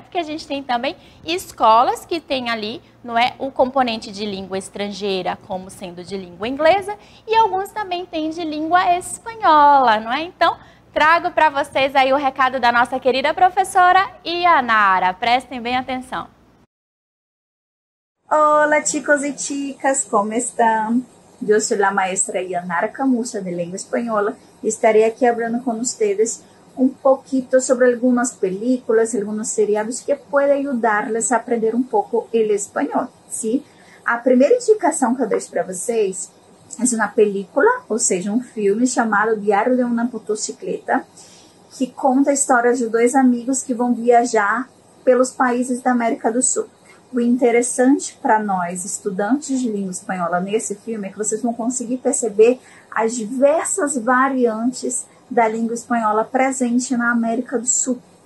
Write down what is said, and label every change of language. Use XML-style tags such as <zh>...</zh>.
<pt>Porque a gente tem também escolas que têm ali, não é, o componente de língua estrangeira como sendo de língua inglesa e alguns também têm de língua espanhola, não é? Então, trago para vocês aí o recado da nossa querida professora Yanara. Prestem bem atenção.</pt> <es>Hola chicos y chicas, ¿cómo están? Yo soy la maestra Yanara Camusa de Lengua Española y estaré aquí hablando con ustedes un poquito sobre algunas películas, algunos seriados que pueden ayudarles a aprender</es> <pt>um pouco</pt> <es>el espanhol, ¿sí?</es> <pt>A primeira indicação que eu deixo para vocês é uma película, ou seja, um filme chamado Diário de uma Motocicleta, que conta a história de dois amigos que vão viajar pelos países da América do Sul. O interessante para nós, estudantes de língua espanhola, nesse filme, é que vocês vão conseguir perceber as diversas variantes da língua espanhola presente na América do Sul.</pt>